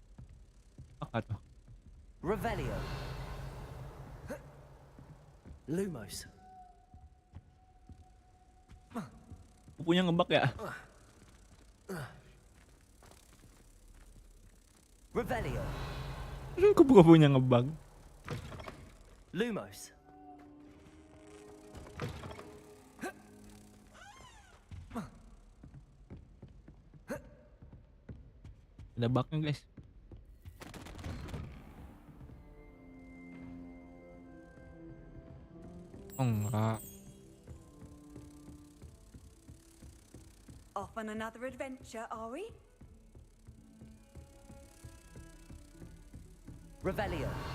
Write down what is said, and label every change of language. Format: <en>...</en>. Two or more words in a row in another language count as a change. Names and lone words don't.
<id>Apa tuh? Revelio. Lumos. Gue punya ngebug ya? Revelio. Gue punya ngebug. Lumos. Ada bugnya guys. Oh enggak.</id> <en>Off on another adventure, are we?</en> <id>Revelio.</id>